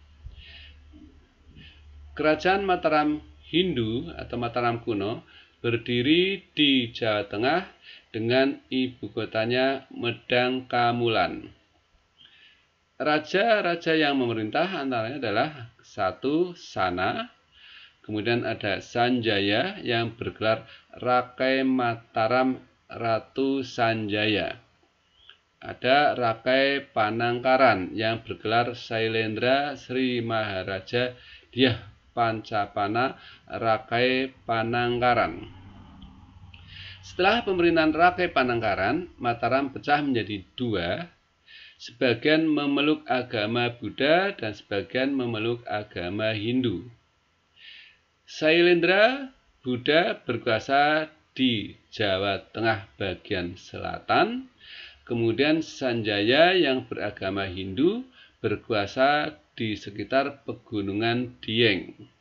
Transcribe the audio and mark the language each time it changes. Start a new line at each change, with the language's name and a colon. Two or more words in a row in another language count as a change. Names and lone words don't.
Indonesian: Kerajaan Mataram Hindu atau Mataram kuno berdiri di Jawa Tengah dengan ibu kotanya Medang Kamulan. Raja-raja yang memerintah antaranya adalah satu Sana, kemudian ada Sanjaya yang bergelar Rakai Mataram Ratu Sanjaya. Ada Rakai Panangkaran yang bergelar Sailendra Sri Maharaja Dyah Pancapana Rakai Panangkaran. Setelah pemerintahan Rakai Panangkaran, Mataram pecah menjadi dua, sebagian memeluk agama Buddha dan sebagian memeluk agama Hindu. Sailendra Buddha berkuasa di Jawa Tengah bagian selatan, kemudian Sanjaya yang beragama Hindu berkuasa di sekitar pegunungan Dieng.